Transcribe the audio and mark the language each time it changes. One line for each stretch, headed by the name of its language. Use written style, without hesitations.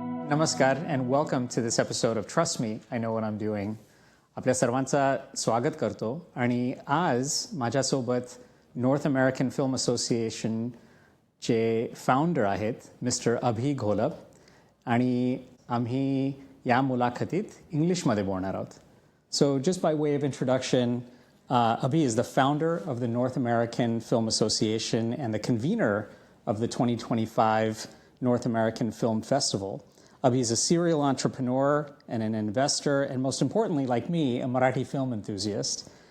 English: Namaskar and welcome to this episode of Trust Me, I Know What I'm Doing.
Marathi: आपल्या सर्वांचा स्वागत करतो आणि आज माझ्यासोबत नॉर्थ अमेरिकन फिल्म असोसिएशनचे फाउंडर आहेत मिस्टर अभि घोलप आणि आम्ही या मुलाखतीत इंग्लिशमध्ये बोलणार आहोत.
English: So just by way of introduction, Abhi is the founder of the North American Film Association and the convener of the 2025 North American Film Festival. Abhi is a serial entrepreneur and an investor, and most importantly, like me, a Marathi film enthusiast.